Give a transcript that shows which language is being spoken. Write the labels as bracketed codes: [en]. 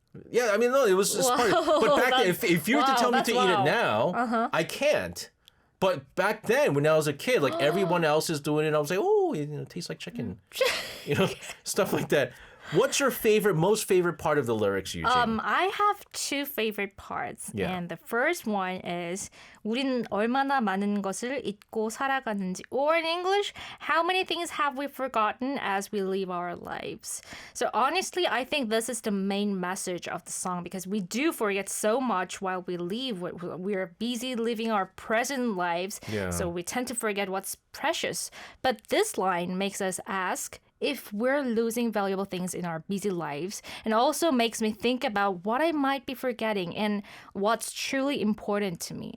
[en] Yeah, I mean, no, it was just part of, but back then, if you were to tell me to eat it now, I can't. But back then, when I was a kid, like everyone else is doing it, I was like, oh, it tastes like chicken. Stuff like that. What's your most favorite part of the lyrics, Yujin? I have two favorite parts. Yeah. And the first one is [ko] 우리는 얼마나 많은 것을 잊고 살아가는지. [en] Or in English, how many things have we forgotten as we live our lives? So honestly, I think this is the main message of the song because we do forget so much while we live. We're busy living our present lives. Yeah. So we tend to forget what's precious. But this line makes us ask, if we're losing valuable things in our busy lives, and also makes me think about what I might be forgetting and what's truly important to me.